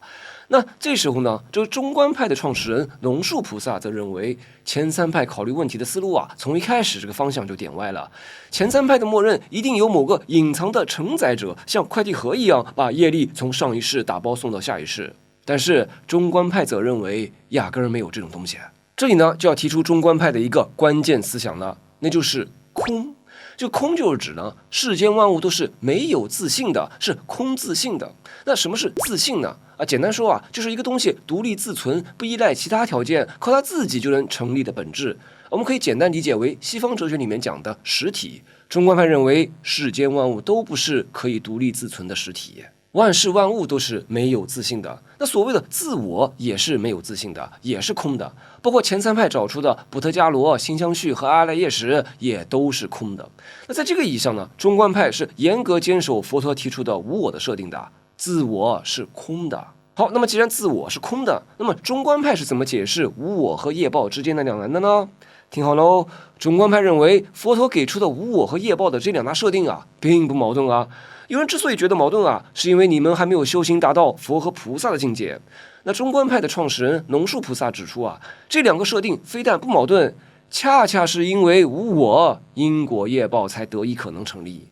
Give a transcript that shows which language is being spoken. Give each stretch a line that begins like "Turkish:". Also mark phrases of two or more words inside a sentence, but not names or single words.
Chinese: 那這時候呢，這個中觀派的創始人龍樹菩薩則認為，前三派考慮問題的思路啊，從一開始這個方向就點歪了。前三派的默認一定有某個隱藏的承載者，像快遞盒一樣，把業力從上一世打包送到下一世。但是中觀派則認為，壓根兒沒有這種東西。這裡呢，就要提出中觀派的一個關鍵思想了，那就是空。這空就是指呢，世間萬物都是沒有自性的，是空自性的。那什麼是自性呢？簡單說啊，就是一個東西獨立自存，不依賴其他條件，靠它自己就能成立的本質。我們可以簡單理解為西方哲學裡面講的實體。中觀派認為，世間萬物都不是可以獨立自存的實體。萬事萬物都是沒有自性的，那所謂的自我也是沒有自性的，也是空的。包括前三派找出的補特伽羅、心相續和阿賴耶識也都是空的。那在這個意義上呢，中觀派是嚴格堅守佛陀提出的無我的設定的，自我是空的。好，那麼既然自我是空的，那麼中觀派是怎麼解釋無我和業報之間的兩難的呢？聽好嘍，中觀派認為佛陀給出的無我和業報的這兩大設定啊，並不矛盾啊。有人之所以覺得矛盾啊，是因為你們還沒有修行達到佛和菩薩的境界。那中觀派的創始人龍樹菩薩指出啊，這兩個設定非但不矛盾，恰恰是因為無我，因果業報才得以可能成立。